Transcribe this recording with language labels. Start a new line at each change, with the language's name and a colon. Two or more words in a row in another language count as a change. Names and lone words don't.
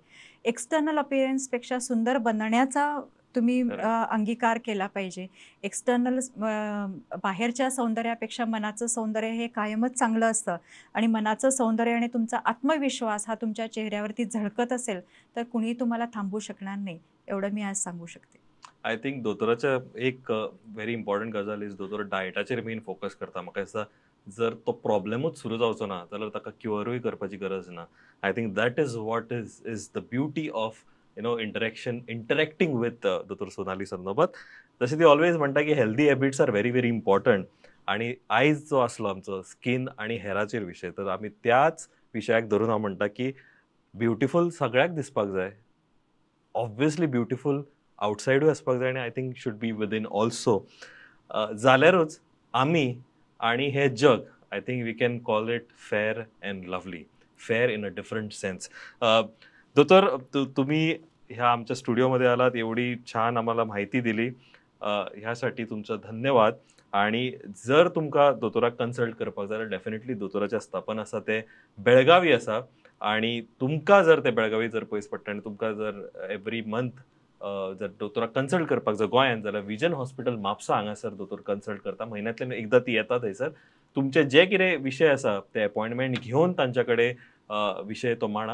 English: external appearance
Marathi: सुंदर बनण्याचा तुम्ही अंगीकार केला पाहिजे. एक्सटर्नल बाहेरच्या सौंदर्यापेक्षा मनाचं सौंदर्य हे कायमच चांगलं असतं आणि मनाचं सौंदर्य आणि तुमचा आत्मविश्वास हा तुमच्या चेहऱ्यावरती झळकत असेल तर कुणी तुम्हाला थांबवू शकणार नाही. एवढं मी आज सांगू शकते.
English: I think
Konkani: दोतोराच्या एक
English: very important
Konkani: गजाल इज दोतोर डायटाचेर
English: main focus
Konkani: करता. म्हाका दिसता जर तो प्रॉब्लेमूच सुरू जावचो ना जाल्यार ताका क्युअरूय करपाची गरज ना.
English: I think that is what is the beauty of interacting with Dotor Sonali Sarnobat.
Konkani: जशें ती ऑलवेज म्हणटा की
English: healthy habits are very very important.
Konkani: आणि आयज जो आसलो आमचो स्कीन आणि हेराचेर विशय, तर आमी त्याच विशयाक धरून हांव म्हणटा की ब्युटिफूल सगळ्याक दिसपाक जाय.
English: obviously beautiful outside
Konkani: आसपाक जाय आनी
English: I think should be within also.
Konkani: जाल्यारूच आमी आणि हे जग
English: I think we can call it fair and lovely. fair in a different sense.
Marathi: दोतोर, तुम्ही ह्या आमच्या स्टुडिओमध्ये आलात, एवढी छान आम्हाला माहिती दिली. ह्यासाठी तुमचं धन्यवाद.
Konkani: आणि जर तुमकां दोतोराक कन्सल्ट करपाक जाय जाल्यार डेफिनेटली दोतोराचें स्थापन आसा तें बेळगावी आसा. आणि तुमकां जर ते बेळगावी जर पयस पडटा आनी तुमकां जर
English: every month
Konkani: जर दोतोराक कन्सल्ट करपाक जाय गोंयांत जाल्यार विजन हॉस्पिटल म्हापसा हांगासर दोतोर कन्सल्ट करता. म्हयन्यांतल्यान एकदां ती येता थंयसर. तुमचे जे कितें विशय आसा ते अपॉयंटमेंट घेवन तांच्या कडेन विशय तो मांडा.